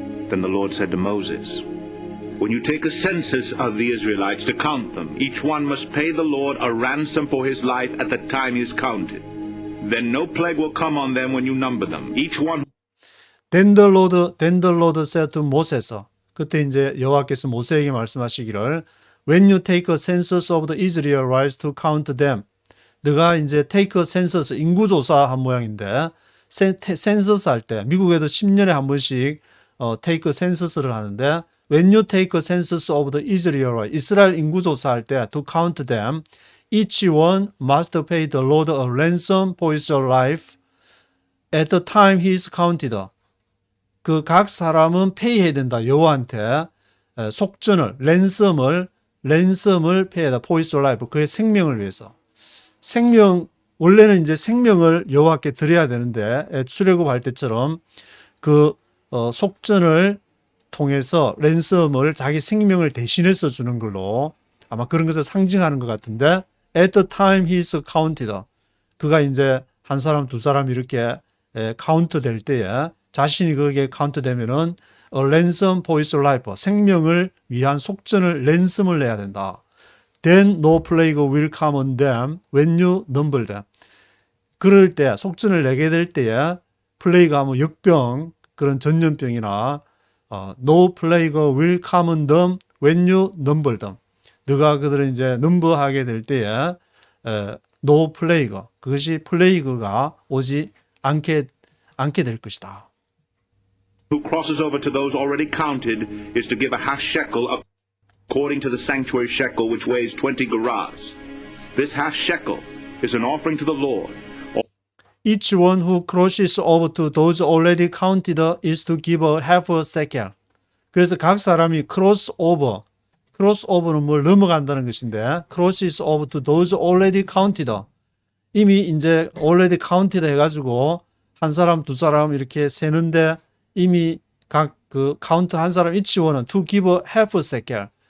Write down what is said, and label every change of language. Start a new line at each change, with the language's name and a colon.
English: Then the Lord said to Moses, When you take a census of the Israelites to count them, each one must pay the Lord a ransom for his life at the time he is counted. Then no plague will come on them when you number them. Each one. Then the Lord said to Moses.
Korean: 그때 이제 여호와께서 모세에게 말씀하시기를
English: When you take a census of the Israelites to count them.
Korean: 너가 이제
English: take a census,
Korean: 인구조사 한 모양인데
English: census
Korean: 할 때 미국에도 10년에 한 번씩
English: take a census를 하는데 When you take a census of the Israelites,
Korean: 이스라엘 인구조사 할 때
English: to count them, each one must pay the Lord a ransom for his life at the time he is counted.
Korean: 그 각 사람은 pay해야 된다. 여호와한테 속전을, 랜섬을 pay해다.
English: for his life,
Korean: 그의 생명을 위해서. 생명 원래는 이제 생명을 여호와께 드려야 되는데 출애굽할 때처럼 그 속전을 통해서 랜섬을 자기 생명을 대신해서 주는 걸로 아마 그런 것을 상징하는 것 같은데
English: at the time he is counted
Korean: 그가 이제 한 사람 두 사람 이렇게 카운트 될 때에 자신이 거기에 카운트 되면은
English: a ransom for his life
Korean: 생명을 위한 속전을 랜섬을 내야 된다.
English: Then no plague will come on them when you number them.
Korean: 그럴 때 속전을 내게 될 때에 플레이가 뭐 역병 그런 전염병이나
English: no plague will come on them when you number them.
Korean: 너가 그들을 이제 넘버하게 될 때에
English: no plague
Korean: 그것이 플레이그가 오지 않게 될 것이다.
English: Who crosses over to those already counted is to give a half shekel according to the sanctuary shekel which weighs 20 gerahs. This half shekel is an offering to the Lord. Each one who crosses over to those already counted is to give a half a shekel.
Korean: 그래서 각 사람이 crossover는 뭘 넘어간다는 것인데
English: crosses over to those already counted.
Korean: 이미 이제
English: already counted
Korean: 해가지고 한 사람 두 사람 이렇게 세는데 이미 각 그 카운트 한 사람
English: each one
Korean: 은
English: to give a half a shekel.